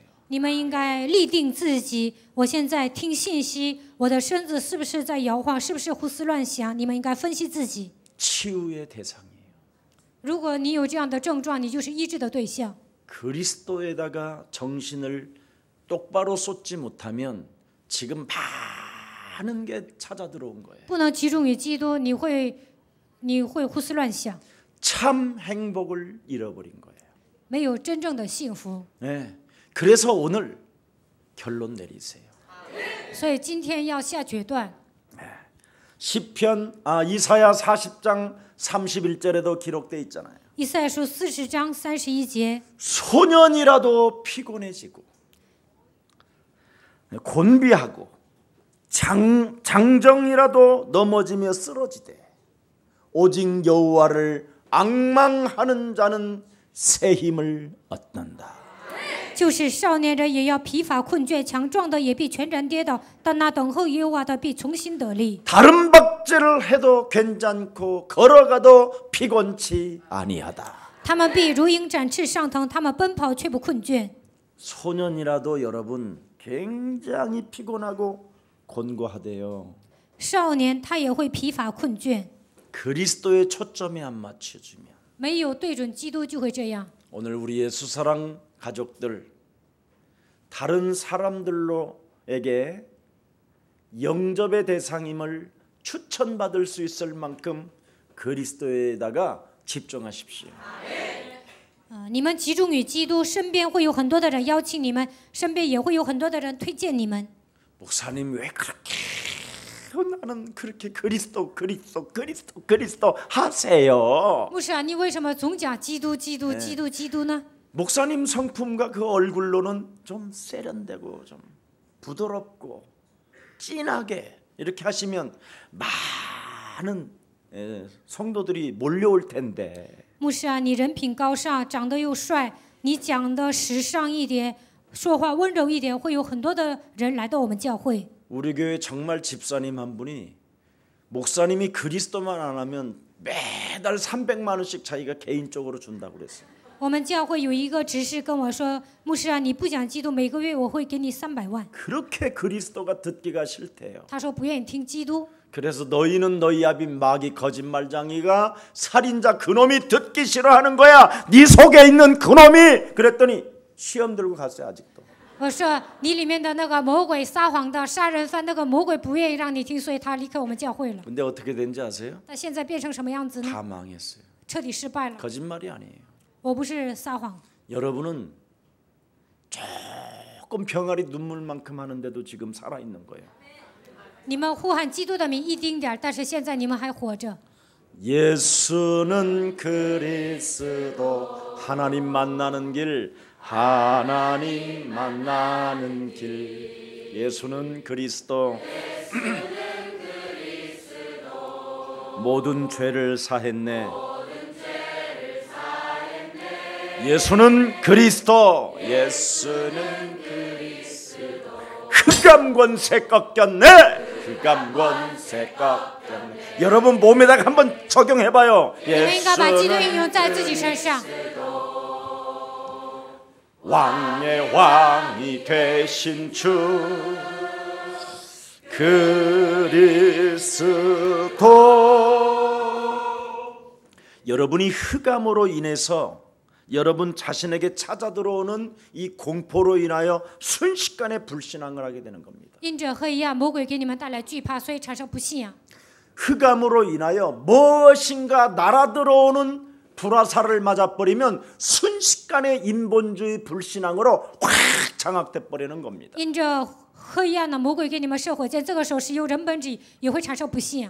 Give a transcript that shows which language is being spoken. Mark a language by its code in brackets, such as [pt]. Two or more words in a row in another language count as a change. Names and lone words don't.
[zh] 你们应该立定自己，我现在听信息，我的身子是不是在摇晃，是不是胡思乱想？你们应该分析自己。 [ko] 치유의 대상이에요. [zh] 如果你有这样的症状，你就是医治的对象。 [ko] 그리스도에다가 정신을 똑바로 쏟지 못하면 지금 많은 게 찾아 들어온 거예요. [zh] 不能集中于基督，你会胡思乱想， [ko] 참 행복을 잃어버린 거예요. [zh] 没有真正的幸福。 [ko] 네. 그래서 오늘 결론 내리세요. [zh] 所以今天要下决断。 [ko] 이사야 40장 31절에도 기록되어 있잖아요. [zh] 以赛亚书40章31节， [ko] 소년이라도 피곤해지고 곤비하고 장정이라도 넘어지며 쓰러지되 오직 여호와를 앙망하는 자는 새 힘을 얻는다. [zh] 就是少年人也要疲乏困倦，强壮的也必全然跌倒，但那等候耶和华的必重新得力。 [ko] 다른 박제를 해도 괜찮고 걸어가도 피곤치 아니하다. [zh] 他们必如鹰展翅上腾，他们奔跑却不困倦。 [ko] 소년이라도 여러분 굉장히 피곤하고 곤고하대요. [zh] 少年他也会疲乏困倦， [ko] 그리스도의 초점에 안 맞춰주면. [zh] 没有对准基督就会这样。 [ko] 오늘 우리 예수사랑 가족들 다른 사람들로에게 영접의 대상임을 추천받을 수 있을 만큼 그리스도에다가 집중하십시오. [zh] 你们集中于基督，身边会有很多的人邀请你们，身边也会有很多的人推荐你们。 [ko] 목사님 왜 그렇게 나는 그렇게 그리스도 하세요? [zh] 牧师啊，你为什么总讲基督、基督、基督、基督呢？ [ko] 목사님 성품과 그 얼굴로는 좀 세련되고 좀 부드럽고 진하게 이렇게 하시면 많은 성도들이 몰려올 텐데. [zh] 牧师啊，你人品高尚，长得又帅，你讲的时尚一点，说话温柔一点，会有很多的人来到我们教会。 [ko] 우리 교회 정말 집사님 한 분이 목사님이 그리스도만 안 하면 매달 300만 원씩 자기가 개인적으로 준다고 그랬어요. [zh] 我们教会有一个执事跟我说，牧师啊，你不讲基督，每个月我会给你300万。 [ko] 그렇게 그리스도가 듣기가 싫대요. [zh] 他说不愿意听基督。 [ko] 그래서 너희는 너희 아빈 마귀 거짓말장이가 살인자 그놈이 듣기 싫어하는 거야. 네 속에 있는 그놈이. 그랬더니 시험 들고 갔어요. 아직도. [zh] 我说你里面的那个魔鬼撒谎的杀人犯，那个魔鬼不愿意让你听，所以他离开我们教会了。 [ko] 근데 어떻게 된지 아세요? [zh] 但现在变成什么样子呢？ [ko] 다 망했어요. [zh] 彻底失败了。 [ko] 거짓말이 아니에요. [zh] 我不是撒谎， [ko] 여러분은 조금 병아리 눈물만큼 하는데도 지금 살아있는 거예요. [zh] 你们呼喊基督的名一丁点儿，但是现在你们还活着。 [ko] 예수는 그리스도 하나님 만나는 길 하나님 만나는 길 예수는 그리스도 모든 죄를 사했네 예수는 그리스도 예수는 그리스도 흑암권세 꺾였네 흑암권세 꺾였네 여러분 몸에다가 한번 적용해봐요 [zh] 你们应该把基督应用在自己身上。 [ko] 왕의 왕이 되신 주 그리스도 여러분이 흑암으로 인해서 여러분 자신에게 찾아 들어오는 이 공포로 인하여 순식간에 불신앙을 하게 되는 겁니다. [zh] 因着黑暗，魔鬼给你们带来惧怕，所以产生不信仰。 [ko] 흑암으로 인하여 무엇인가 날아들어오는 불화살을 맞아버리면 순식간에 인본주의 불신앙으로 확 장악돼 버리는 겁니다. [zh] 因着黑暗的魔鬼给你们射火箭，这个时候是由人本主义，也会产生不信仰。